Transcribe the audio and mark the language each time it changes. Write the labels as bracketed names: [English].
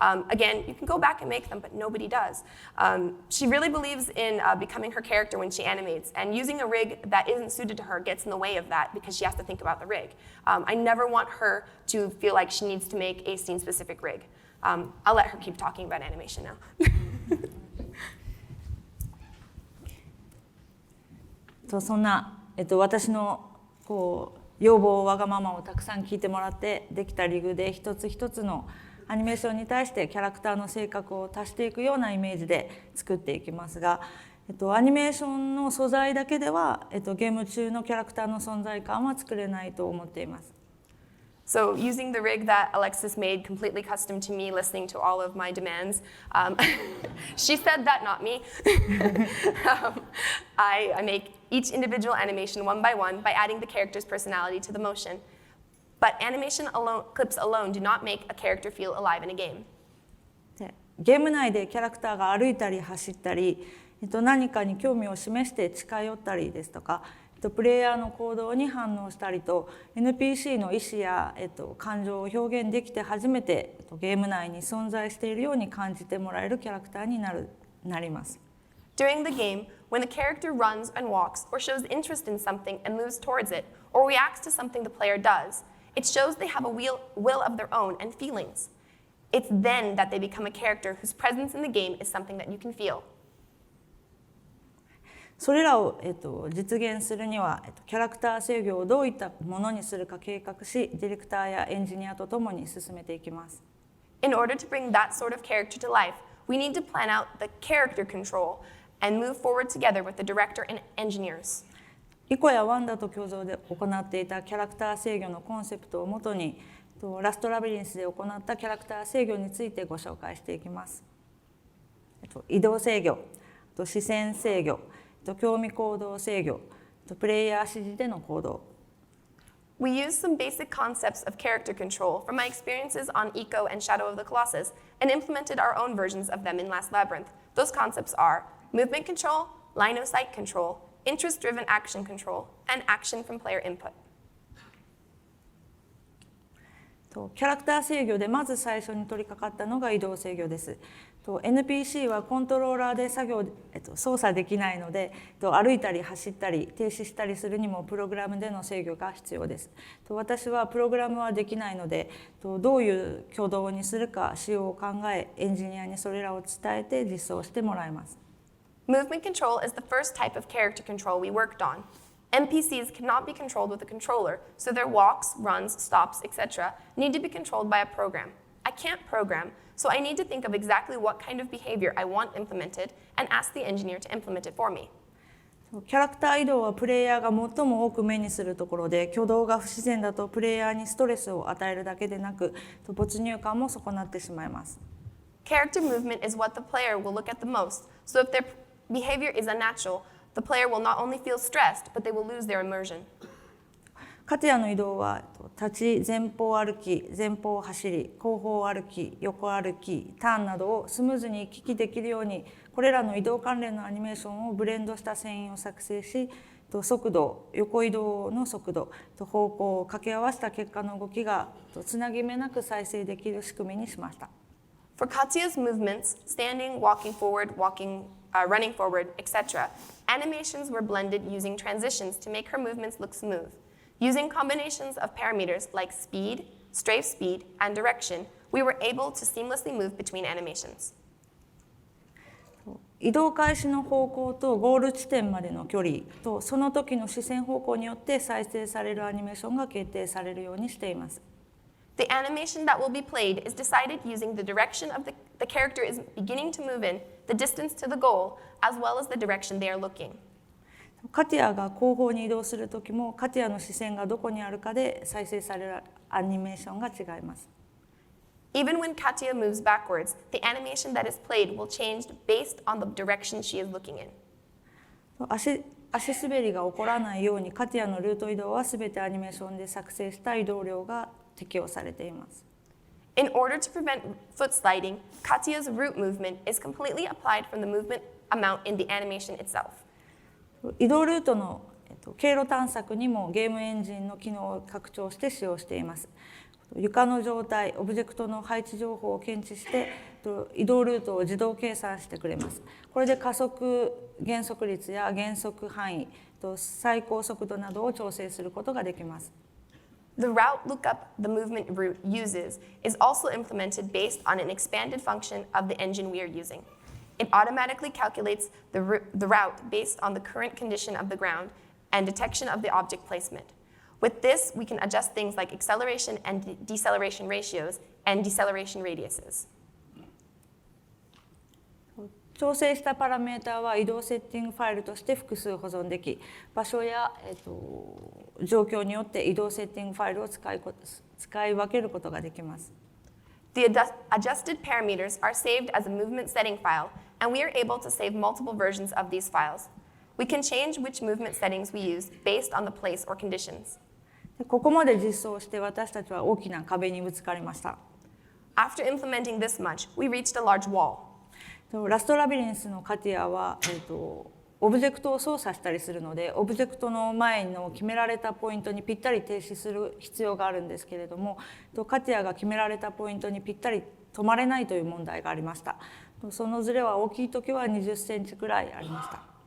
[English] Again, you can go back and make them, but nobody does. She really believes in becoming her character when she animates, and using a rig that isn't suited to her gets in the way of that because she has to think about the rig. I never want her to feel like she needs to make a scene-specific rig. I'll let her keep talking about animation now. [Japanese] そんな、私の要望わがままをたくさん聞いてもらってできたリグで一つ一つのアニメーションに対してキャラクターの性格を足していくようなイメージで作っていきますが、アニメーションの素材だけでは、ゲーム中のキャラクターの存在感は作れないと思っています。 [English] So using the rig that Alexis made completely custom to me, listening to all of my demands, she said that, not me. I make each individual animation one by adding the character's personality to the motion. But animation clips alone do not make a character feel alive in a game. [Japanese] ゲーム内でキャラクターが歩いたり走ったり、何かに興味を示して近寄ったりですとか、プレイヤーの行動に反応したりと NPC の意思や、感情を表現できて初めてゲーム内に存在しているように感じてもらえるキャラクターになります。 [English] During the game, when the character runs and walks or shows interest in something and moves towards it or reacts to something the player does, it shows they have a will of their own and feelings. It's then that they become a character whose presence in the game is something that you can feel. [Japanese] それらを、実現するには、キャラクター制御をどういったものにするか計画し、ディレクターやエンジニアとともに進めていきます。 [English] In order to bring that sort of character to life, we need to plan out the character control and move forward together with the director and engineers. [Japanese] イコやワンダと共同で行っていたキャラクター制御のコンセプトをもとに、ラストラビリンスで行ったキャラクター制御についてご紹介していきます。移動制御、視線制御、興味行動制御、プレイヤー指示での行動。 [English] We used some basic concepts of character control from my experiences on Eco and Shadow of the Colossus and implemented our own versions of them in Last Labyrinth. Those concepts are movement control, line of sight control, interest-driven action control, and action from player input. [Japanese] キャラクター制御でまず最初に取り掛かったのが移動制御です。 NPC はコントローラーで操作できないので、歩いたり走ったり停止したりするにもプログラムでの制御が必要です。私はプログラムはできないので、どういう挙動にするか仕様を考え、エンジニアにそれらを伝えて実装してもらいます。 [English] Movement control is the first type of character control we worked on. NPCs cannot be controlled with a controller, so their walks, runs, stops, etc. need to be controlled by a program. I can't program, so I need to think of exactly what kind of behavior I want implemented and ask the engineer to implement it for me. [Japanese] キャラクター移動はプレイヤーが最も多く目にするところで、挙動が不自然だとプレイヤーにストレスを与えるだけでなく、没入感も損なってしまいます。 [English] Character movement is what the player will look at the most, so if their behavior is unnatural, the player will not only feel stressed, but they will lose their immersion. [Japanese] カティアの移動は立ち、前方歩き、前方走り、後方歩き、横歩き、ターンなどをスムーズに行き来できるように、これらの移動関連のアニメーションをブレンドした繊維を作成し、速度、横移動の速度、方向を掛け合わせた結果の動きがつなぎ目なく再生できる仕組みにしました。 [English] For Katya's movements, standing, walking forward, running forward, etc., animations were blended using transitions to make her movements look smooth. Using combinations of parameters like speed, strafe speed, and direction, we were able to seamlessly move between animations. [Japanese] 移動開始の方向とゴール地点までの距離とその時の視線方向によって再生されるアニメーションが決定されるようにしています。 [English] The animation that will be played is decided using the direction of the character is beginning to move in, the distance to the goal, as well as the direction they are looking. [Japanese] カティアが後方に移動する時もカティアの視線がどこにあるかで再生されるアニメーションが違います。 [English] Even when Katya moves backwards, the animation that is played will change based on the direction she is looking in. [Japanese] 足滑りが起こらないようにカティアのルート移動はすべてアニメーションで作成した移動量が適用されています。 [English] In order to prevent foot sliding, Katya's root movement is completely applied from the movement amount in the animation itself. [Japanese] 移動ルートの経路探索にもゲームエンジンの機能を拡張して使用しています。床の状態、オブジェクトの配置情報を検知して移動ルートを自動計算してくれます。これで加速減速率や減速範囲、最高速度などを調整することができます。 [English] The route lookup the movement route uses is also implemented based on an expanded function of the engine we are using. It automatically calculates the route based on the current condition of the ground and detection of the object placement. With this, we can adjust things like acceleration and deceleration ratios and deceleration radiuses. [Japanese] 調整したパラメータは移動セッティングファイルとして複数保存でき、場所や、状況によって移動セッティングファイルを使い分けることができます。 [English] The adjusted parameters are saved as a movement setting file, and we are able to save multiple versions of these files. We can change which movement settings we use based on the place or conditions. [Japanese] ここまで実装して私たちは大きな壁にぶつかりました。 [English] After implementing this much, we reached a large wall. [Japanese] ラストラビリンスのカティアは、オブジェクトを操作したりするので、オブジェクトの前の決められたポイントにぴったり停止する必要があるんですけれども、カティアが決められたポイントにぴったり止まれないという問題がありました。そのズレは大きい時は20センチくらいありました。